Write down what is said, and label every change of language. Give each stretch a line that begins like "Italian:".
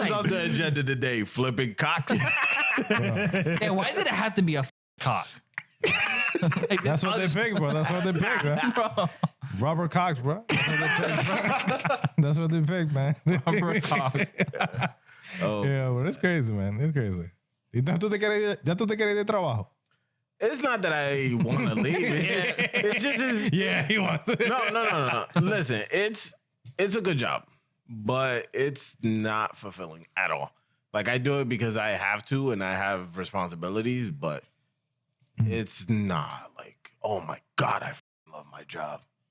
English: What's on the agenda today? Flipping cock. Hey, why did it have to be a cock? Like, That's what they pick, bro. That's what they pick, man. Bro. Rubber cocks, bro. That's what they pick, bro. That's what they pick, man. Rubber cock. Oh, Yeah, but it's crazy, man. It's crazy.
Spanish: ¿Y ya tú te quieres de trabajo?
English: it's not that I want to leave. It's just Yeah, he wants to. No. Listen, it's a good job, but it's not fulfilling at all. Like, I do it because I have to and I have responsibilities, but it's not like, oh my God, I love my job.